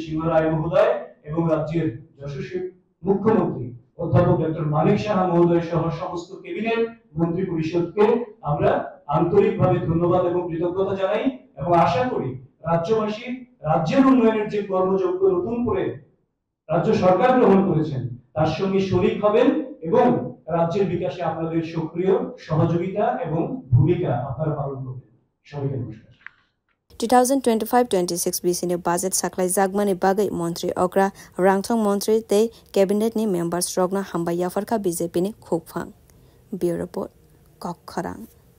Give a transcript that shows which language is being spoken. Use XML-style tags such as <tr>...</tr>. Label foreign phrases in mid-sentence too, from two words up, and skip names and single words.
<bn>সিংহ রায় মহোদয় এবং রাজ্যের যশস্বী মুখ্যমন্ত্রী অধ্যাপক ডক্টর মানিক সাহা মহোদয় সহ সমস্ত ক্যাবিনেট মন্ত্রী পরিষদকে আমরা আন্তরিকভাবে ধন্যবাদ এবং কৃতজ্ঞতা জানাই এবং আশা করি রাজ্যবাসী রাজ্যের উন্নয়নের যে কর্মযজ্ঞ নতুন করে রাজ্য সরকার গ্রহণ করেছেন তার সঙ্গে শরীক হবেন এবং রাজ্যের বিকাশে আপনাদের সক্রিয় সহযোগিতা এবং ভূমিকা আপনারা পালন করবেন সবাইকে নমস্কার</bn> <trp>2025-26 BC ne budget saklai jagmani bagai Mantri Okra Rangthong Mantri te cabinet ni members rokna hamba yafarka BJP ni Khokphang Bureau Report Kokharang</trp>